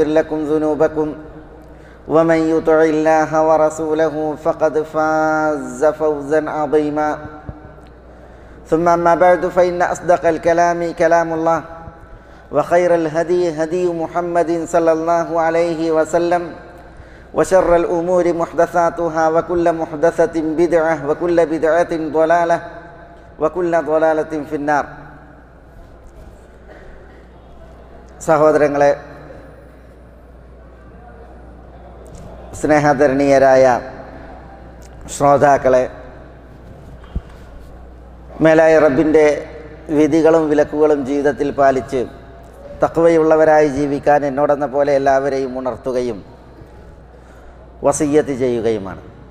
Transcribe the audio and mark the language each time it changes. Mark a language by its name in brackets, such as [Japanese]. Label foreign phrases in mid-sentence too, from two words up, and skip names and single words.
[Arabic] لكم ذنوبكم ومن يطع الله ورسوله فقد فاز فوزا عظيما ثم أما بعد فإن أصدق الكلام كلام الله وخير الهدي هدي محمد صلى الله عليه وسلم وشر الأمور محدثاتها وكل محدثة بدعة وكل بدعة ضلالة وكل ضلالة في النار. [Malayalam] സഹോദരങ്ങളെ, സ്നേഹാദരണീയരായ ശ്രോതാക്കളെ, മേലായ റബ്ബിൻ്റെ വിധികളും വിലക്കുകളും ജീവിതത്തിൽ പാലിച്ച് തഖ്വയുള്ളവരായി ജീവിക്കാൻ എന്നോടെന്ന പോലെ എല്ലാവരെയും ഉണർത്തുകയും വസിയ്യത്ത് ചെയ്യുകയുമാണ്.